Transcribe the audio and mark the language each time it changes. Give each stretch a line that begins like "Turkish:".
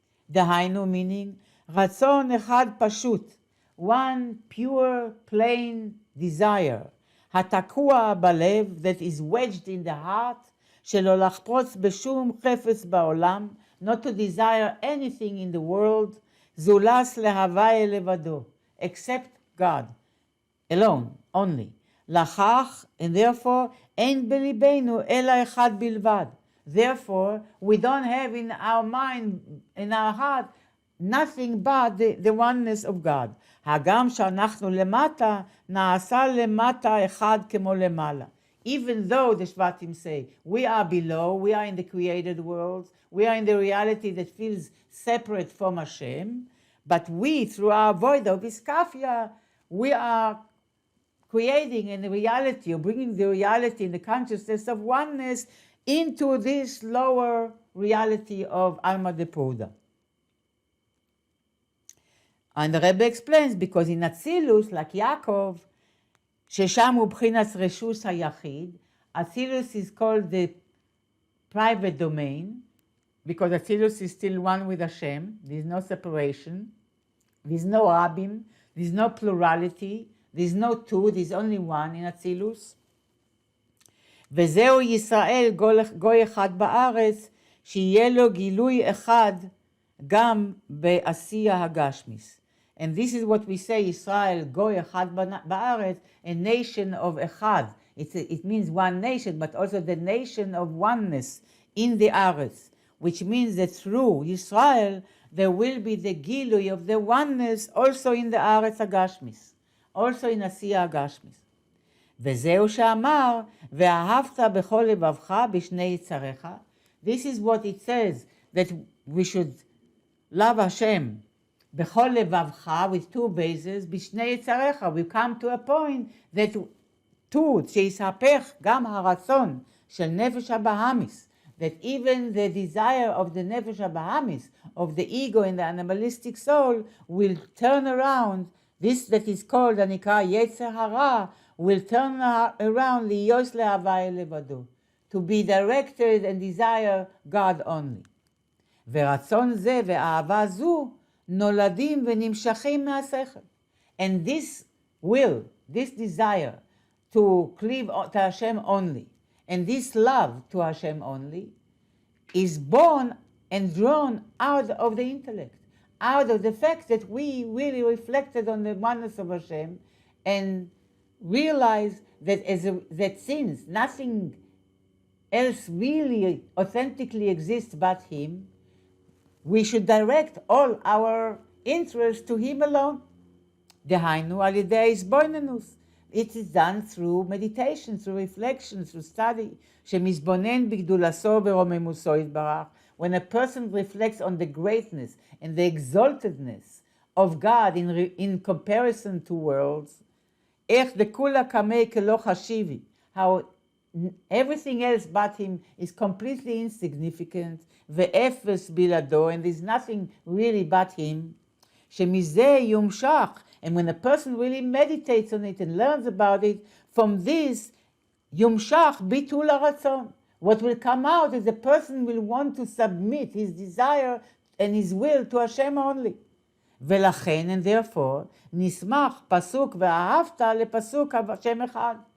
Hebrew: דהיינו,
English: meaning,
Hebrew: רצון אחד פשוט,
English: one pure, plain desire,
Hebrew: התקוע בלב,
English: that is wedged in the heart,
Hebrew: שלא לחפוץ בשום חפץ בעולם,
English: not to desire anything in the world,
Hebrew: זולס להוויה לבדו,
English: except God, alone, only.
Hebrew: לכך,
English: and therefore,
Hebrew: אין בליבנו אלא אחד בלבד.
English: Therefore, we don't have in our mind, in our heart, nothing but the oneness of God.
Hebrew: הגם שאנחנו למטה, נעשה למטה אחד כמו למעלה.
English: Even though the Shvatim say, we are below, we are in the created world, we are in the reality that feels separate from Hashem, but we, through our void of iskafia, we are creating in the reality, or bringing the reality in the consciousness of oneness into this lower reality of Alma de Pruda. And the Rebbe explains, because in Atzilus, like Yaakov,
Hebrew: ששם הוא בחינת רשוס היחיד,
English: Atzilus is called the private domain, because Atzilus is still one with Hashem, there is no separation, there is no Rabim, there is no plurality, there is no two, there is only one in Atzilus.
Hebrew: וזהו ישראל גוי אחד בארץ, שיהיה לו גילוי אחד גם בעשייה הגשמיס.
English: And this is what we say, Israel, goy echad ba'aretz, a nation of echad. It means one nation, but also the nation of oneness in the aretz, which means that through Israel, there will be the gilui of the oneness also in the Aretz HaGashmis, also in Asiya HaGashmis.
Hebrew: וזהו שאמר, ואהבת בכל לבבך בשני יצריך.
English: This is what it says, that we should love Hashem
Hebrew: בכל לבבך,
English: with two bases,
Hebrew: בשני יצריך.
English: We come to a point that
Hebrew: שיספך גם הרצון של נפש הבהמיס,
English: that even the desire of the nefesh habahamis, of the ego and the animalistic soul, will turn around. This that is called
Hebrew: הנקרא יצר הרע,
English: will turn around
Hebrew: להיות להוויה לבדו,
English: to be directed and desire God only.
Hebrew: ורצון זה ואהבה זו נולדים ונמשכים מהשכל.
English: And this will, this desire to cleave to Hashem only, and this love to Hashem only, is born and drawn out of the intellect, out of the fact that we really reflected on the oneness of Hashem and realized that that since nothing else really authentically exists but Him, we should direct all our interest to Him alone.
Hebrew: דהיינו על ידי ההתבוננות.
English: It is done through meditation, through reflection, through study.
Hebrew: שמזבונן בגדולתו ורוממותו יתברך.
English: When a person reflects on the greatness and the exaltedness of God in comparison to worlds,
Hebrew: איך דכולה קמי כלא חשיבי,
English: how everything else but Him is completely insignificant,
Hebrew: ואפס בלעדו,
English: and there's nothing really but Him,
Hebrew: שמזה יומשך,
English: and when a person really meditates on it and learns about it, from this
Hebrew: יומשך ביטול הרצון.
English: What will come out is the person will want to submit his desire and his will to Hashem only.
Hebrew: ולכן,
English: and therefore,
Hebrew: נשמח פסוק ואהבת לפסוק השם אחד.